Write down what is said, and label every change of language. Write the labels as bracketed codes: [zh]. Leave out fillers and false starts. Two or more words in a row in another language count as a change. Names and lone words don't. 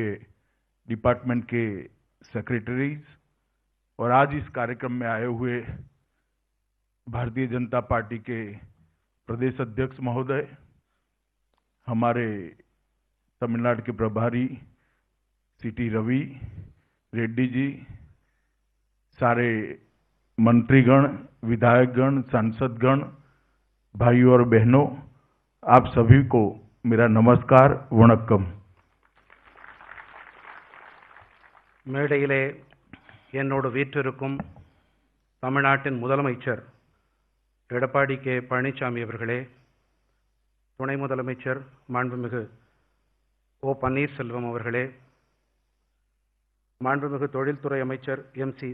[hi] डिपार्टमेंट के सेक्रेटरीज और आज इस कार्यक्रम में आए हुए भारतीय जनता पार्टी के प्रदेश अध्यक्ष महोदय, हमारे तमिलनाडु के प्रभारी सीटी रवि रेड्डी जी, सारे मंत्रीगण, विधायकगण, सांसदगण, भाइयों और बहनों, आप सभी को मेरा नमस्कार वणक्कम। [ta] மேடையிலே என்னோடு வீற்றிருக்கும் தமிழ்நாட்டின் முதலமைச்சர் எடப்பாடி கே பழனிசாமி அவர்களே, துணை முதலமைச்சர் மாண்புமிகு ஓ பன்னீர்செல்வம் அவர்களே, மாண்புமிகு தொழில்துறை அமைச்சர் எம்.சி.